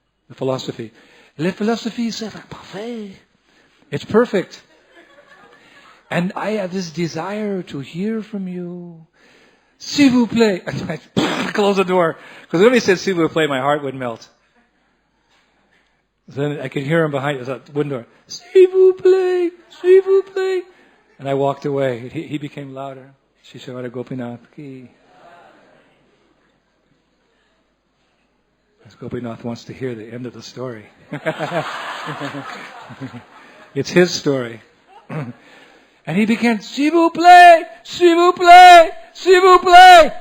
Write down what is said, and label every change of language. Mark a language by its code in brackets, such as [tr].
[fr] Le philosophie, c'est parfait. [en] It's perfect. And I have this desire to hear from you. [fr] S'il vous plaît. [en] I close the door. Because when he said [fr] s'il vous plaît, [en] my heart would melt. Then I could hear him behind the wooden door. [fr] S'il vous plaît. S'il vous plaît. [en] And I walked away. He became louder. Srila Radha Gopinath ki. As Gopinath wants to hear the end of the story. It's his story. And he began, [fr] s'il vous plaît, s'il vous plaît, s'il vous plaît.